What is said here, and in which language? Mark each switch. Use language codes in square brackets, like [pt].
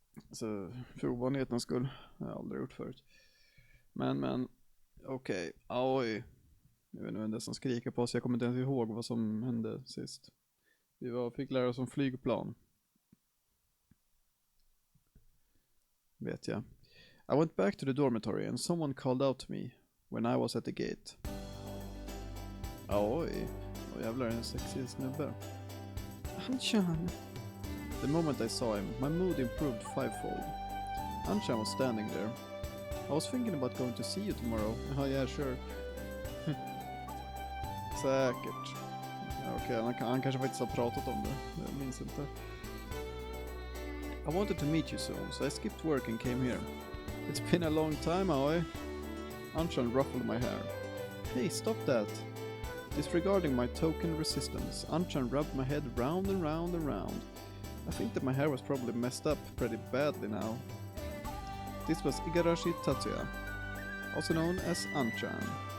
[sv] Så för ovanlighetens skull har jag aldrig gjort förut. Men okej. Oj. Jag vet inte vem det är som skriker på oss. Jag kommer inte ens ihåg vad som hände sist. Vi fick lära oss om flygplan. Vet jag. [en] I went back to the dormitory and someone called out to me when I was at the gate. Oj. [sv] Jävlar, en sexig snubbe. Anshan. [en] The moment I saw him, my mood improved fivefold. Anshan was standing there. I was thinking about going to see you tomorrow. Oh yeah, sure. [sv] Säkert. Okej, han kanske faktiskt har pratat om det. Jag minns inte. [en] I wanted to meet you soon, so I skipped work and came here. It's been a long time, Aoi. Anshan ruffled my hair. Hey, stop that. Disregarding my token resistance, Anshan rubbed my head round and round and round. I think that my hair was probably messed up pretty badly now. This was Igarashi Tatsuya, also known as Anshan.